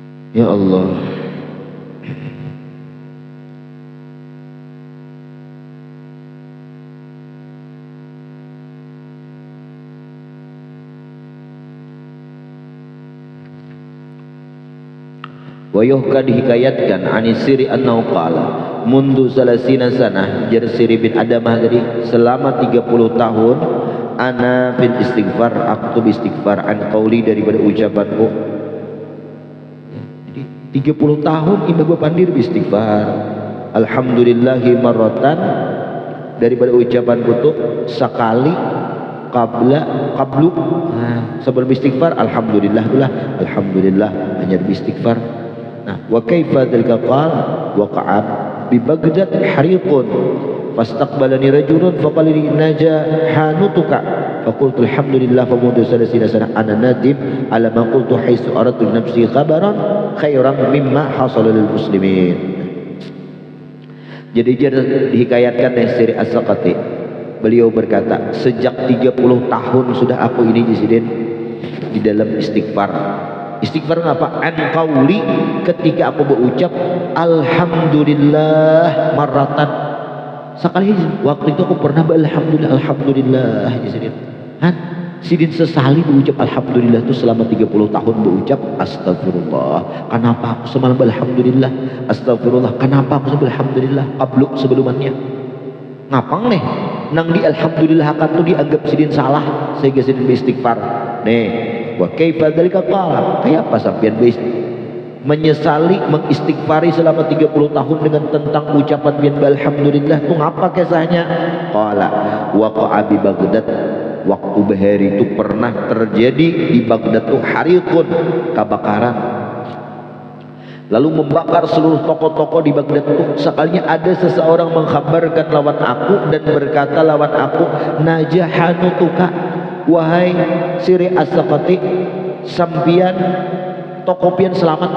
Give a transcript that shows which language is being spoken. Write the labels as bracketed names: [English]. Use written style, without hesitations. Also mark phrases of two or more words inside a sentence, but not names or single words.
[Arabic] يا الله ويحكى dihikayatkan عن السري أنه قال منذ ثلاثين سنة [Banjar] jar Siri bin Adamah tadi selama 30 tahun [Arabic] أنا في الاستغفار [Banjar] aku istighfar [Arabic] عن قولي [Banjar] daripada ucapanku. Jadi 30 tahun Imam Pandir istighfar [Arabic] الحمد لله مرة [Banjar] daripada ucapanku tuh sekali qablu sebelum istighfar alhamdulillah hanya istighfar. Nah, [Arabic] وكيف ذلك قال وقع ببغداد حريق فاستقبلني رجل فقال لي نجا حانوتك فقلت الحمد لله فمنذ ثلاثين سنة أنا نادم على ما قلت حيث أردت نفسي خبرا خيرا مما حصل للمسلمين. [Banjar] Jadi dia dihikayatkan dari Siri As-Saqati, beliau berkata sejak 30 tahun sudah aku ini di dalam istighfar. Istighfar apa? [Arabic] عن قولي [Banjar] ketika aku berucap [Arabic] الحمد لله مرة. [Banjar] Sekali waktu itu aku pernah alhamdulillah Sidin. Sidin sesali berucap alhamdulillah itu selama 30 tahun berucap astagfirullah. Kenapa aku semalam alhamdulillah? Astagfirullah. Kenapa aku semalam alhamdulillah? Qablu sebelumnya. Ngapang nih? Nang di alhamdulillah akan tuh dianggap Sidin salah sehingga Sidin beristighfar. Nih, [Arabic] وكيف ذلك قال? [Banjar] Kayak apa sampean menyesali mengistighfari selama 30 tahun dengan tentang ucapan bin alhamdulillah itu ngapa kisahnya? [Arabic] قال وقع ببغداد, [Banjar] waktu bahari itu pernah terjadi di Baghdad tuh hariqun, kebakaran, lalu membakar seluruh toko-toko di Baghdad itu. Sekalinya ada seseorang mengkhabarkan lawan aku dan berkata lawan aku, najahanutuka, wahai Siri As-Saqati, sampian toko pian selamat.